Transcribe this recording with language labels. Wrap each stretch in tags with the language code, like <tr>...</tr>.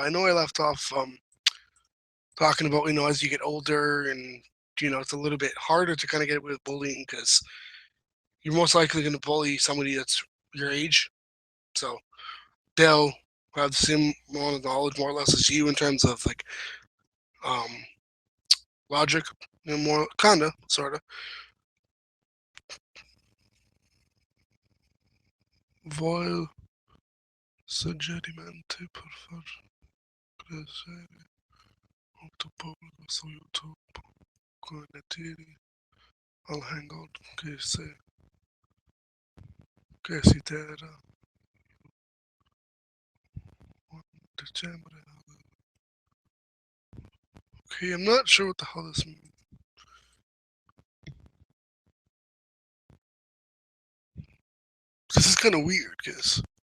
<en>I know I left off talking about as you get older and it's a little bit harder to kind of get with bullying because you're most likely going to bully somebody that's your age. So they'll have the same amount of knowledge more or less as you in terms of like um, logic, more kinda, sorta.</en> <it>Voglio suggerimenti per far crescere molto pubblico su YouTube connettivi al hangout che si terrà a dicembre.</it> <en>Okay, I'm not sure what the hell this means. This is kind of weird, guys.</en>